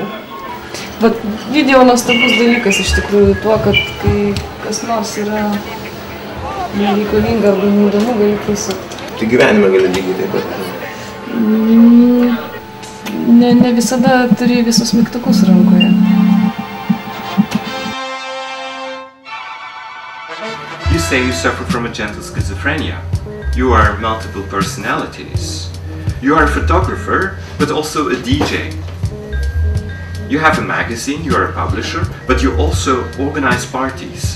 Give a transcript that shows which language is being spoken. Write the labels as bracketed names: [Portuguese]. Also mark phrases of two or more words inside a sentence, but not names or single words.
[Lithuanian] Bet video nuostabus dalykas iš tikrųjų tuo, kad kai kas nors yra nereikalinga arba neįdomu, gali prisukti. Tai gyvenime gali lygiai taip pat. Ne visada turi visus mygtukus rankoje. [English] You say you suffer from a gentle schizophrenia. You are multiple personalities. You are a photographer, but also a DJ. You have a magazine, you are a publisher, but you also organize parties.